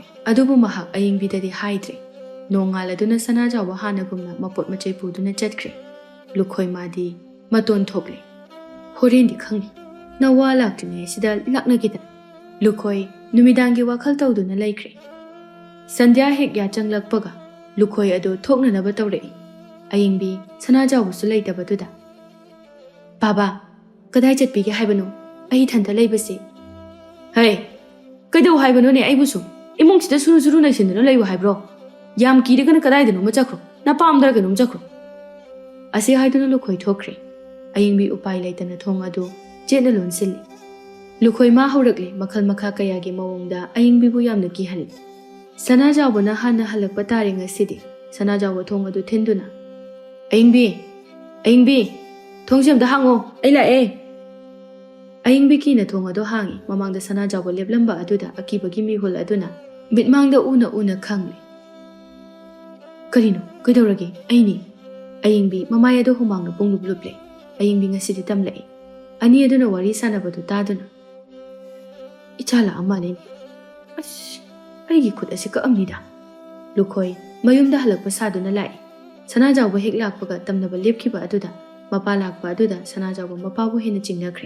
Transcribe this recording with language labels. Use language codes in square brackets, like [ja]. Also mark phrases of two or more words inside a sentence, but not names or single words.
[mni] Adubu mahak aying bidadi haidre. Nongal aduna Sanajawo hanagumna mapot machay puduna chatkre. Lukhoi madi maton thokle. Horendi khangni. Nawa laktune sida lakna kita. Lukhoi numidangi wakhal tawduna laikre. Sandhya hek ya changlakpaga. Lukhoi adu thokna naba tawre. Aying bi Sanajawo su laitabaduda. Baba, kadai chatpige haibanu. Ai thanta leibase. Hey, kaidau haibanu ne aibusu. Imong sida suru na sinduna leibu haibro. Yam kirigana kadai dinu machakro. Na paamdara ganum chakro. Ase haiduna lukhoi thokre. Aying bi upai laitana thong adu jena lonsil. Lukhoi ma haurakle makhal makha kaya gi mawongda aying bi bu yamna ki hal. Sanajawo na hana halakpa tare ngasidi. Sanajawo thong adu thenduna. Aying bi. Thongsim da hango. Ai la e. Aying biki na thong ado hangi mamangda Sanajawo leblamba aduda akibagi mihul aduna mitmangda una khangli. Karino kaidoragi aini. Aying bi mamaya do humangna punglubluble. Aying bi ngasidi tamlai. Ani aduna wari sanabadu taduna. Ichala amane. Ash aigi khut asika amnida. Lukhoi mayumda halakpa saduna lai. Sanajawo hek lakpaga tamnaba lepkiba aduda mapa lakpa aduda Sanajawo mapabu hena chingnakre.